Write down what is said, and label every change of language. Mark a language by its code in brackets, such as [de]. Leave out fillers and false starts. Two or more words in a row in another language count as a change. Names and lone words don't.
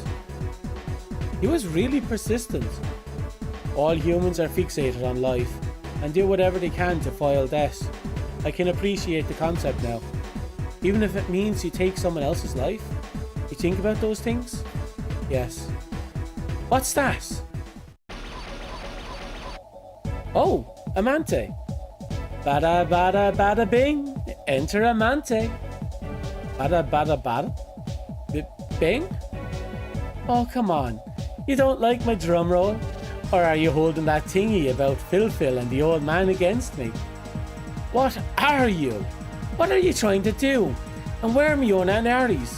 [en] He was really persistent. All humans are fixated on life and do whatever they can to foil death. I can appreciate the concept now. Even if it means you take someone else's life. You think about those things? Yes. What's that? Oh, Amante. Bada bada bada bing. Enter Amante. Bada bada bada. Bing? Oh, come on. You don't like my drum roll? Or are you holding that thingy about Phil and the old man against me? What are you? What are you trying to do? And where are my own Aries?